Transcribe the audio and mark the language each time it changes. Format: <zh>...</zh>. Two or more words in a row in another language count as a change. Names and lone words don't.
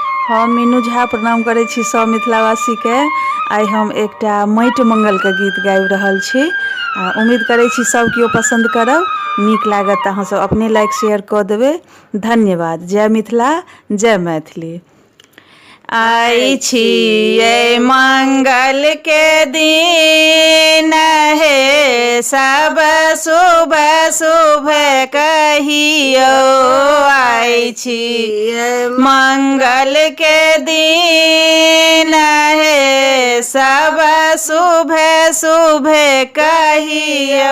<mai>हम मीनू झा प्रणाम करै छी सब मिथिलावासी के। आई हम एकटा माटि मंगल के गीत गाबि रहल छी। उम्मीद करै छी सब केओ पसंद करब, नीक लागत अहाँ सब अपने</mai> <en>like share</en> <mai>कऽ देबै। धन्यवाद। जय मिथिला, जय मैथिली। आई छियै मंगल के दिन हे, सब शुभ शुभ कहियो। आई छियै मंगल के दिन हे, सब शुभ शुभ कहियो।</mai>